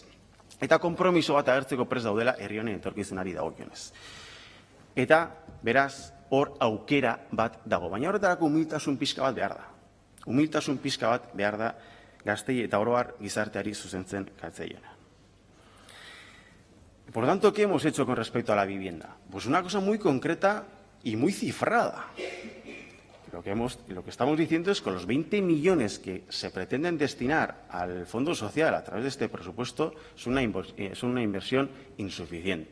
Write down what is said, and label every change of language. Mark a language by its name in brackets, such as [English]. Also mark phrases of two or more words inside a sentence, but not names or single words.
[Basque] Eta konpromiso bat agertzeko prest daudela herri honen etorkizunari dagokionez. Eta, beraz, hor aukera bat dago. Baina horretarako humiltasun pixka bat behar da. Humiltasun pixka bat behar da gaztei eta oro har gizarteari zuzentzen gatzaiona. [Spanish] Por tanto, ¿qué hemos hecho con respecto a la vivienda? Pues una cosa muy concreta y muy cifrada. Lo que estamos diciendo es que los 20 millones que se pretenden destinar al Fondo Social a través de este presupuesto es una inversión insuficiente.